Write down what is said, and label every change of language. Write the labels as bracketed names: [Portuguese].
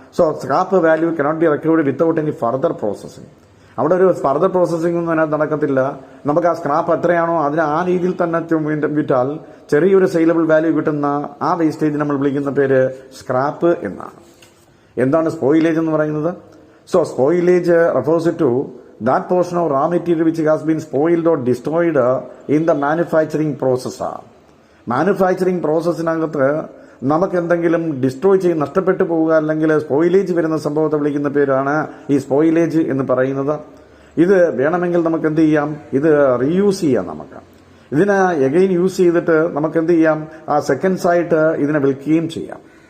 [English] So scrap value cannot be recovered without any further processing. [Malayalam] അവിടെ ഒരു further processing ഒന്നും അതിനകത്ത് നടക്കത്തില്ല. നമുക്ക് ആ സ്ക്രാപ്പ് എത്രയാണോ അതിന് ആ രീതിയിൽ തന്നെ വിറ്റാൽ ചെറിയൊരു സെയിലബിൾ വാല്യൂ കിട്ടുന്ന ആ വേസ്റ്റേജ് നമ്മൾ വിളിക്കുന്ന പേര് സ്ക്രാപ്പ് എന്നാണ്. എന്താണ് സ്പോയിലേജ് എന്ന് പറയുന്നത്? [English] So spoilage refers to that portion of raw material which has been spoiled or destroyed in the manufacturing process. [Malayalam] Manufacturing പ്രോസസ്സിനകത്ത് നമുക്ക് എന്തെങ്കിലും ഡിസ്ട്രോയ് ചെയ്ത് നഷ്ടപ്പെട്ടു പോവുക അല്ലെങ്കിൽ സ്പോയിലേജ് വരുന്ന സംഭവത്തെ വിളിക്കുന്ന പേരാണ് ഈ സ്പോയിലേജ് എന്ന് പറയുന്നത്. ഇത് വേണമെങ്കിൽ നമുക്ക് എന്ത് ചെയ്യാം, ഇത് റീയൂസ് ചെയ്യാം. നമുക്ക് ഇതിനെ എഗെയിൻ യൂസ് ചെയ്തിട്ട് നമുക്ക് എന്ത് ചെയ്യാം, ആ സെക്കൻഡ്സ് ആയിട്ട് ഇതിനെ വിൽക്കുകയും ചെയ്യാം.